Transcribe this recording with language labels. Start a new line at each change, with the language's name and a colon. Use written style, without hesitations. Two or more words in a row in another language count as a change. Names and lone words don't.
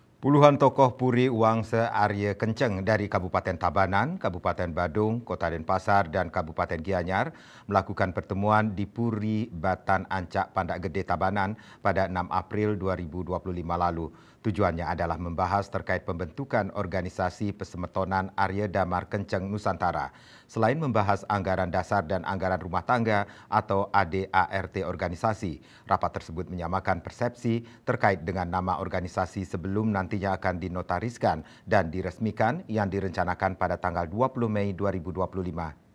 Indonesian: Puluhan tokoh Puri Uang se-Arya Kenceng dari Kabupaten Tabanan, Kabupaten Badung, Kota Denpasar dan Kabupaten Gianyar melakukan pertemuan di Puri Batan Ancak Pandak Gede Tabanan pada 6 April 2025 lalu. Tujuannya adalah membahas terkait pembentukan organisasi Pesemetonan Arya Damar Kenceng Nusantara. Selain membahas anggaran dasar dan anggaran rumah tangga atau ADART organisasi, rapat tersebut menyamakan persepsi terkait dengan nama organisasi sebelum nantinya akan dinotariskan dan diresmikan yang direncanakan pada tanggal 20 Mei 2025.